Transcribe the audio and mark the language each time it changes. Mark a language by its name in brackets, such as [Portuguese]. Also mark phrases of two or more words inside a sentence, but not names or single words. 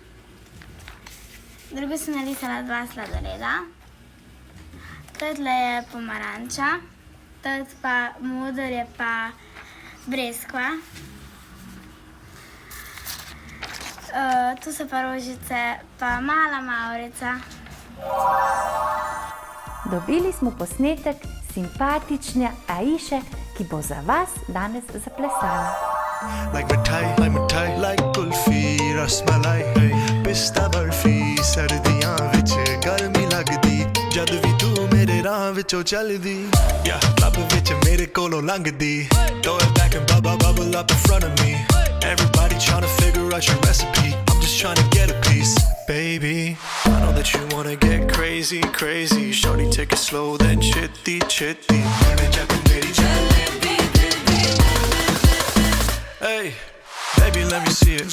[Slovenian] drugo sem narisala 2 sladoleda, tule je pomaranča, tule pa moder je pa breskva, tu so pa rožice pa mala mavrica. Dobili smo posnetek simpatične Aiše, ki bo za vas danes zaplesala. [Punjabi] like ਮਿਠਾਈ, like ਕੁਲਫ਼ੀ, ਰਸਮਲਾਈ, ਪਿਸਤਾ ਬਰਫ਼ੀ, ਸਰਦੀਆਂ ਵਿੱਚ ਗਰਮੀ ਲੱਗਦੀ, ਜਦ ਵੀ ਤੂੰ ਮੇਰੇ ਰਾਹ ਵਿਚੋਂ chaldi, [English] yeah, [Punjabi] club ਵਿੱਚ ਮੇਰੇ ਕੋਲੋਂ ਲੰਘਦੀ, [English] throw it back and bubble up in front of me, everybody trying to figure out your recipe, I'm just trying to get a piece, baby, I know that you wanna get crazy, shorty take it slow then chitty, hey, baby, let me see it.